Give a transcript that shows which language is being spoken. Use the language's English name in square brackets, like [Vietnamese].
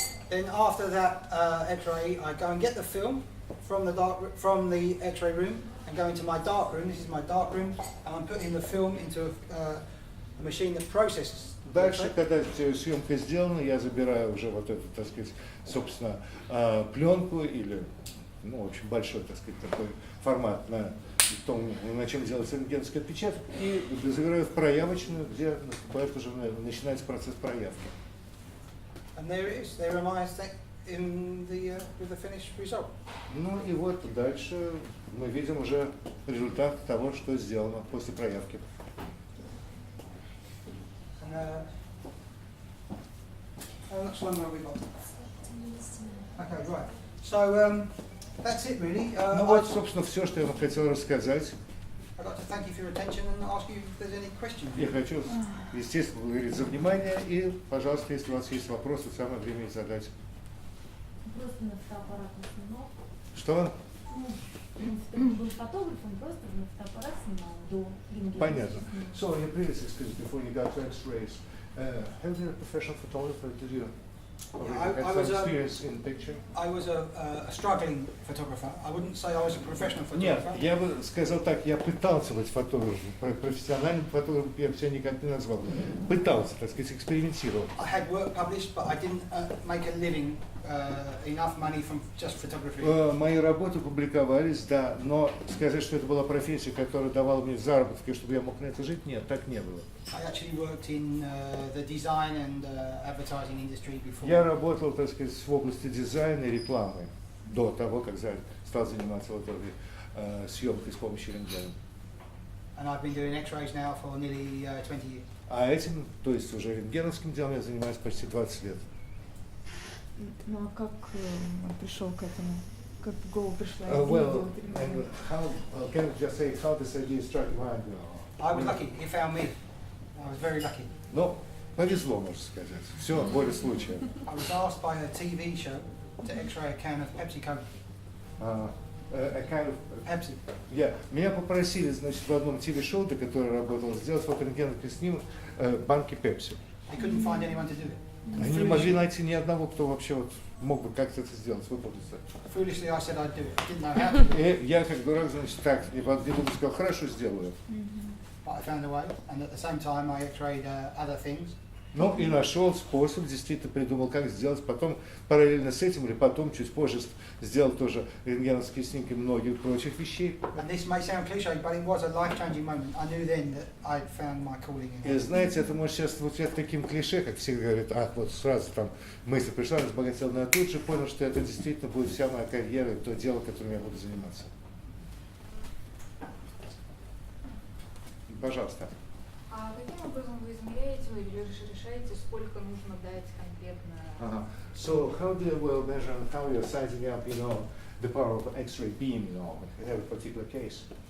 [English] Then after that X-ray, I go and get the film from the X-ray room and go into my dark room. This is my dark room, and I'm putting the film into a machine that processes. [Russian] Дальше, когда съемка сделана, я забираю уже вот эту, так сказать, собственно, пленку или, ну, в общем, большой, так сказать, такой формат, на чем делается рентгеновский отпечаток, и забираю в проявочную, где наступает уже, начинается процесс проявки. [English] And there it is. There am I in with the finished result. [Russian] Ну и вот дальше мы видим уже результат того, что сделано после проявки. [English] How much longer have we got? Okay, right. So that's it really. [Russian] Ну вот, собственно, все, что я вам хотел рассказать. [English] I'd like to thank you for your attention and ask you if there's any questions. [Russian] Я хочу, естественно, благодарить за внимание и, пожалуйста, если у вас есть вопросы, самое время их задать. Просто на фотоаппарат снимал. Что? Ну, в принципе, он был фотографом, просто на фотоаппарат снимал до рентгена. Понятно. [English] So, in your previous experience before you got to X-rays, have you been a professional photographer? Did you already have some experience in picture? I was a struggling photographer. I wouldn't say I was a professional [Russian] Нет, [English] photographer. [Russian] я бы сказал так, я пытался быть фотографом, профессиональным фотографом я себя никак не назвал. Пытался, так сказать, экспериментировал. [English] I had work published, but I didn't make a living, enough money from just photography. [Russian] Мои работы публиковались, да, но сказать, что это была профессия, которая давала мне заработки, чтобы я мог на это жить, нет, так не было. [English] I actually worked in the design and advertising industry before. [Russian] Я работал, так сказать, в области дизайна и рекламы до того, как стал заниматься вот этой съемкой с помощью рентгена. [English] And I've been doing X-rays now for nearly 20 years. [Russian] А этим, то есть уже рентгеновским делом я занимаюсь почти 20 лет. Ну а как пришел к этому? Как в голову пришла [English] Well, [Russian] идея [English] and how, can you just say how this idea struck your mind? I was lucky. He found me. I was very lucky. [Russian] Ну, повезло, можно сказать. Все, воля случая. [English] I was asked by a TV show to X-ray a can of Pepsi Coke. Pepsi. [Russian] Меня попросили, значит, в одном телешоу, до которого работал, сделать фоторентгеновский снимок банки Пепси. [English] They couldn't find anyone to do it. [Russian] Они не могли найти ни одного, кто вообще вот мог бы как-то это сделать. [English] Foolishly, I said I'd do it. I didn't know how to do it. [Russian] И я, как дурак, значит, так, не подумал, сказал, хорошо, сделаю. [English] But I found a way, and at the same time, I X-rayed other things. [Russian] Ну и нашел способ, действительно придумал, как сделать. Потом параллельно с этим, или потом, чуть позже, сделал тоже рентгеновские снимки многих прочих вещей. [English] And this may sound cliche, but it was a life-changing moment. I knew then that I'd found my calling in [Russian] И [English] it. [Russian] знаете, это может сейчас звучать таким клише, как все говорят, ах, вот сразу там мысль пришла, разбогател, но я тут же понял, что это действительно будет вся моя карьера, то дело, которым я буду заниматься. Пожалуйста. А каким образом вы измеряете или решаете, сколько нужно дать конкретно? [English] So how do you well measure and how you're sizing up, you know, the power of X-ray beam, you know, in every particular case?